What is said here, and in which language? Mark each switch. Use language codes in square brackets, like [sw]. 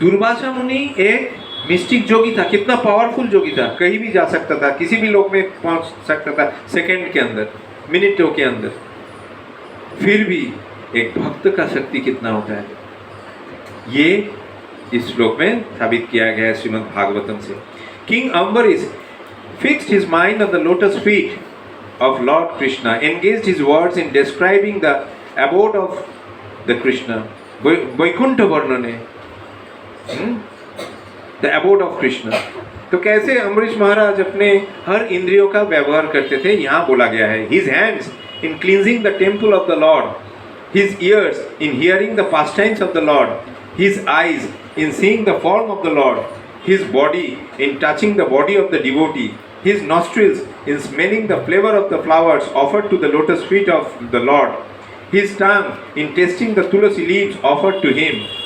[hi] दुर्वासा मुनि एक मिस्टिक जोगी था, कितना पावरफुल जोगी था, कहीं भी जा सकता था, किसी भी लोक में पहुंच सकता था सेकंड के अंदर, मिनटों के अंदर। फिर भी एक भक्त का शक्ति कितना होता है, ये इस श्लोक में साबित किया गया है श्रीमद् भागवतम से। [en] King Ambarish fixed his mind on the lotus feet of Lord Krishna, engaged his words in describing the abode of the Krishna, Vaikuntha Varnane, the abode of Krishna। [hi] तो कैसे अम्बरीश महाराज अपने हर इंद्रियों का व्यवहार करते थे, यहाँ बोला गया है। [en] His hands in cleansing the temple of the Lord, his ears in hearing the pastimes of the Lord, his eyes in seeing the form of the Lord, his body in touching the body of the devotee, his nostrils in smelling the flavor of the flowers offered to the lotus feet of the Lord, his tongue in tasting the tulasi leaves offered to him,